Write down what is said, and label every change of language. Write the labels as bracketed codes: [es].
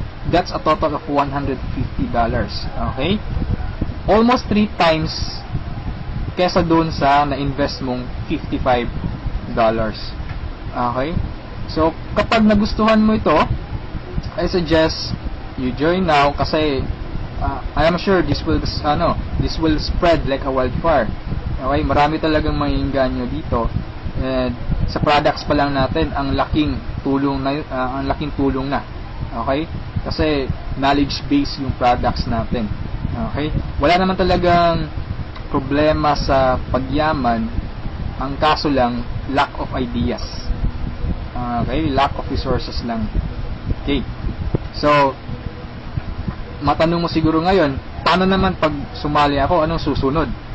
[en] That's a total of $150. Okay? Almost 3 times [tl] kesa doon sa na-invest mong [en] $55. Okay? So, [tl] kapag nagustuhan mo ito, [en] I suggest you join now [tl] kasi [en] I am sure this will spread like a wildfire. [tl] Okay? Marami talagang maiinganyo dito. And sa products pa lang natin, ang laking tulong na. [en] Okay? [tl] Kasi knowledge based yung products natin. Okay? Wala naman talagang problema sa pagyaman. Ang kaso lang, [en] lack of ideas. Okay? Lack of resources [tl] lang. Okay? So, matanong mo siguro ngayon, paano naman pag sumali ako, anong susunod?